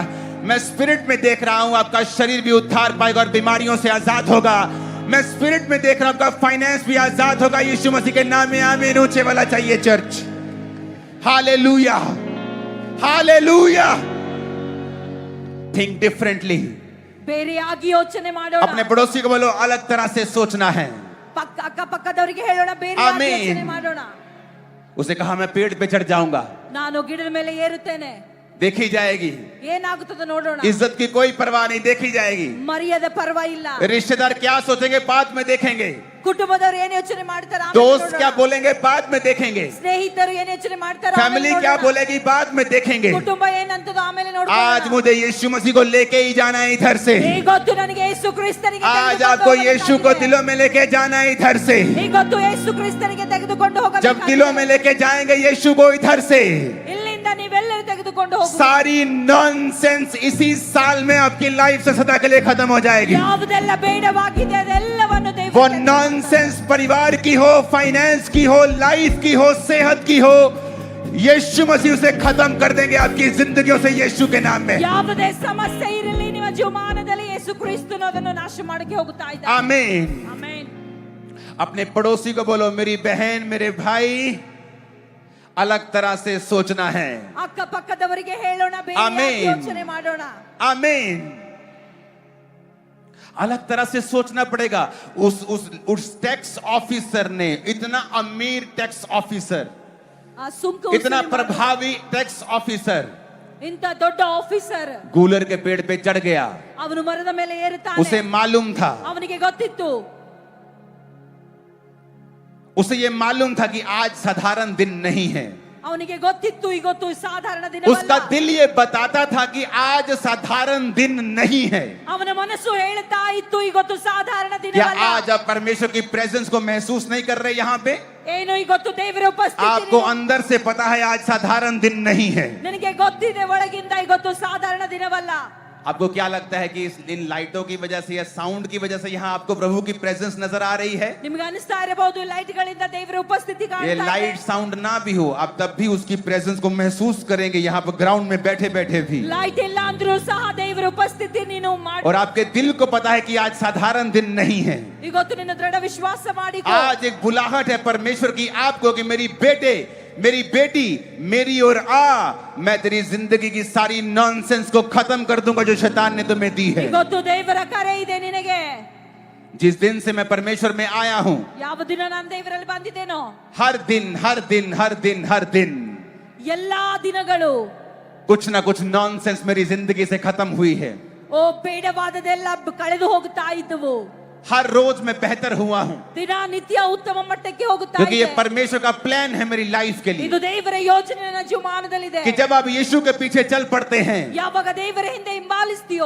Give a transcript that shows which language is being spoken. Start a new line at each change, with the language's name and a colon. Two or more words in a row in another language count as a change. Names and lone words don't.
Hindi: मैं स्पिरिट में देख रहा हूं आपका शरीर भी उद्धार पाएगा और बीमारियों से आजाद होगा। मैं स्पिरिट में देख रहा हूं आपका फाइनेंस भी आजाद होगा। यीशु मसीह के नाम में आमीन। ऊंचे वाला चाहिए चर्च। हालेलुया, हालेलुया।
English: think differently.
Kannada: ಬೇರೆಯಾಗಿ ಯೋಚನೆ ಮಾಡೋಣ.
Hindi: अपने पड़ोसी को बोलो अलग तरह से सोचना है।
Kannada: ಅಕ್ಕಪಕ್ಕದವರಿಗೆ ಹೇಳೋಣ, ಬೇರೆಯಾಗಿ ಯೋಚನೆ ಮಾಡೋಣ.
Hindi: उसे कहा मैं पेड़ पे चढ़ जाऊंगा,
Kannada: ನಾನು ಗಿಡದ ಮೇಲೆ ಏರುತ್ತೇನೆ,
Hindi: देखी जाएगी।
Kannada: ಏನಾಗುತ್ತದೆ ನೋಡೋಣ.
Hindi: इज्जत की कोई परवाह नहीं, देखी जाएगी।
Kannada: ಮರ್ಯಾದೆ ಪರವಾಗಿಲ್ಲ.
Hindi: रिश्तेदार क्या सोचेंगे बाद में देखेंगे।
Kannada: ಕುಟುಂಬದವರು ಏನು ಯೋಚನೆ ಮಾಡ್ತಾರೆ
Hindi: दोस्त क्या बोलेंगे बाद में देखेंगे।
Kannada: ಸ್ನೇಹಿತರು ಏನು ಯೋಚನೆ ಮಾಡ್ತಾರೆ
Hindi: फैमिली क्या बोलेगी बाद में देखेंगे।
Kannada: ಕುಟುಂಬ ಏನಂತದೋ ಆಮೇಲೆ ನೋಡೋಣ.
Hindi: आज मुझे यीशु मसीह को लेके ही जाना है इधर से।
Kannada: ಈಗೊತ್ತು ನನಗೆ ಯೇಸು ಕ್ರಿಸ್ತನಿಗೆ
Hindi: आज आपको यीशु को दिलों में लेके जाना है इधर से।
Kannada: ಈಗೊತ್ತು ಯೇಸು ಕ್ರಿಸ್ತನಿಗೆ ತೆಗೆದುಕೊಂಡು ಹೋಗಬೇಕು।
Hindi: जब दिलों में लेके जाएंगे यीशु को इधर से,
Kannada: ಇಲ್ಲಿಂದ ನೀವೆಲ್ಲರೂ ತೆಗೆದುಕೊಂಡು ಹೋಗು।
Hindi: सारी नॉनसेंस इसी साल में आपकी लाइफ से सदा के लिए खत्म हो जाएगी।
Kannada: ಯಾವುದೆಲ್ಲ ಬೇಡವಾಗಿದೆ ಅದೆಲ್ಲವನ್ನು ದೇವರು
Hindi: वो नॉनसेंस परिवार की हो, फाइनेंस की हो, लाइफ की हो, सेहत की हो, यीशु मसीह उसे खत्म कर देंगे आपकी जिंदगियों से यीशु के नाम में।
Kannada: ಯಾವುದೇ ಸಮಸ್ಯೆ ಇರಲಿ ನಿಮ್ಮ ಜೀವಮಾನದಲ್ಲಿ ಯೇಸು ಕ್ರಿಸ್ತನು ಅದನ್ನು ನಾಶ ಮಾಡಕ್ಕೆ ಹೋಗುತ್ತಾ ಇದ್ದಾನೆ।
Hindi: आमीन,
Kannada: ಆಮೆನ್।
Hindi: अपने पड़ोसी को बोलो मेरी बहन मेरे भाई अलग तरह से सोचना है।
Kannada: ಅಕ್ಕಪಕ್ಕದವರಿಗೆ ಹೇಳೋಣ, ಬೇರೆಯಾಗಿ ಯೋಚನೆ ಮಾಡೋಣ।
Hindi: आमीन। अलग तरह से सोचना पड़ेगा। उस
English: tax officer
Hindi: ने, इतना अमीर
English: tax officer,
Kannada: ಸುಂಕ
Hindi: इतना प्रभावी
English: tax officer,
Kannada: ಇಂತ ದೊಡ್ಡ ಆಫೀಸರ್
Hindi: गूलर के पेड़ पे चढ़ गया।
Kannada: ಅವನು ಮರದ ಮೇಲೆ ಏರುತ್ತಾನೆ।
Hindi: उसे मालूम था,
Kannada: ಅವನಿಗೆ ಗೊತ್ತಿತ್ತು,
Hindi: उसे ये मालूम था कि आज साधारण दिन नहीं है।
Kannada: ಅವನಿಗೆ ಗೊತ್ತಿತ್ತು ಇವತ್ತು ಸಾಧಾರಣ ದಿನವಲ್ಲ।
Hindi: उसका दिल ये बताता था कि आज साधारण दिन नहीं है।
Kannada: ಅವನ ಮನಸ್ಸು ಹೇಳ್ತಾ ಇತ್ತು ಇವತ್ತು ಸಾಧಾರಣ
Hindi: क्या
Kannada: ದಿನವಲ್ಲ।
Hindi: आज आप परमेश्वर की प्रेजेंस को महसूस नहीं कर रहे यहाँ पे?
Kannada: ಏನು ಇವತ್ತು ದೇವರ ಉಪಸ್ಥಿತಿ
Hindi: आपको अंदर से पता है आज साधारण दिन नहीं है।
Kannada: ನಿನಗೆ ಗೊತ್ತಿದೆ ಒಳಗಿಂದ ಇವತ್ತು ಸಾಧಾರಣ ದಿನವಲ್ಲ।
Hindi: आपको क्या लगता है कि इन लाइटों की वजह से या साउंड की वजह से यहाँ आपको प्रभु की प्रेजेंस नजर आ रही है?
Kannada: ನಿಮಗೆ ಅನಿಸ್ತಾ ಇರಬಹುದು ಲೈಟ್ ಗಳಿಂದ ದೇವರ ಉಪಸ್ಥಿತಿ
Hindi: ये
Kannada: ಕಾಣ್ತಾ ಇದೆ।
English: light sound
Hindi: ना भी हो, आप तब भी उसकी प्रेजेंस को महसूस करेंगे यहाँ पर ग्राउंड में बैठे बैठे भी।
Kannada: ಲೈಟ್ ಇಲ್ಲ ಅಂದ್ರೂ ಸಹ ದೇವರ ಉಪಸ್ಥಿತಿ ನೀನು ಮಾಡಿ।
Hindi: और आपके दिल को पता है कि आज साधारण दिन नहीं है।
Kannada: ಇವತ್ತು ನಿನ್ನ ದೃಢ ವಿಶ್ವಾಸ ಮಾಡಿಕೋ।
Hindi: आज एक बुलाहट है परमेश्वर की आपको कि मेरी बेटे मेरी बेटी मेरी ओर आ, मैं तेरी जिंदगी की सारी नॉनसेंस को खत्म कर दूंगा जो शैतान ने तुम्हें दी है।
Kannada: ಇವತ್ತು ದೇವರ ಕರೆ ಇದೆ ನಿನಗೆ।
Hindi: जिस दिन से मैं परमेश्वर में आया हूं,
Kannada: ಯಾವ ದಿನ ನಾನು ದೇವರಲ್ಲಿ ಬಂದಿದ್ದೇನೋ
Hindi: हर दिन हर दिन हर दिन हर दिन
Kannada: ಎಲ್ಲಾ ದಿನಗಳು
Hindi: कुछ ना कुछ नॉनसेंस मेरी जिंदगी से खत्म हुई है।
Kannada: ಓ ಬೇಡವಾದದೆಲ್ಲ ಕಳೆದು ಹೋಗ್ತಾ ಇದ್ದವು।
Hindi: हर रोज मैं बेहतर हुआ हूं,
Kannada: ದಿನನಿತ್ಯ ಉತ್ತಮ ಮಟ್ಟಕ್ಕೆ ಹೋಗುತ್ತಾ
Hindi: क्योंकि ये
Kannada: ಇದೆ।
Hindi: परमेश्वर का प्लान है मेरी लाइफ के लिए
Kannada: ಇದು ದೇವರ ಯೋಜನೆ ನನ್ನ ಜೀವಮಾನದಲ್ಲಿದೆ।
Hindi: कि जब आप यीशु के पीछे चल पड़ते हैं,
Kannada: ಯಾವಾಗ ದೇವರ ಹಿಂದೆ ಹಿಂಬಾಲಿಸ್ತೀಯೋ